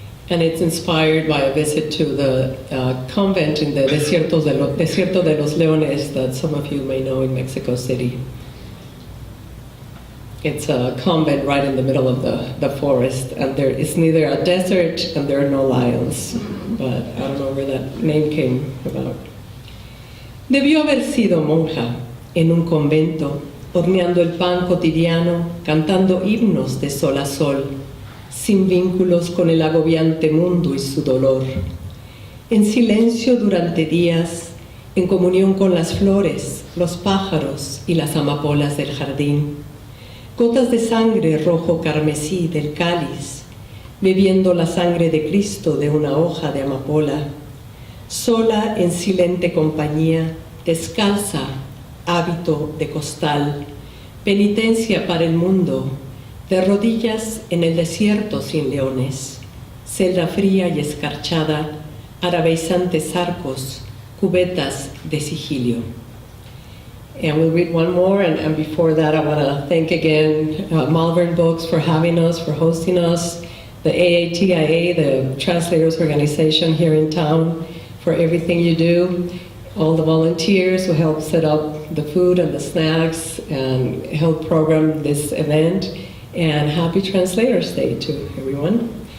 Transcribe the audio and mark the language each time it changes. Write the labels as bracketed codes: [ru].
[en] And it's inspired by a visit to the convent in the Desierto de los Leones that some of you may know in Mexico City. It's a convent right in the middle of the forest, and there is neither a desert and there are no lions. But I don't know where that name came about. [es] Debió haber sido monja en un convento, horneando el pan cotidiano, cantando himnos de sol a sol, sin vínculos con el agobiante mundo y su dolor. En silencio durante días, en comunión con las flores, los pájaros y las amapolas del jardín. Gotas de sangre rojo carmesí del cáliz, bebiendo la sangre de Cristo de una hoja de amapola. Sola en silente compañía, descalza, hábito de costal, penitencia para el mundo, de rodillas en el desierto sin leones, celda fría y escarchada, arabizantes arcos, cubetas de sigilio. [en] And we'll read one more, and before that I want to thank again Malvern Books for having us, for hosting us, the AATIA, the Translators Organization here in town, for everything you do, all the volunteers who help set up the food and the snacks and help program this event, and happy Translators Day to everyone.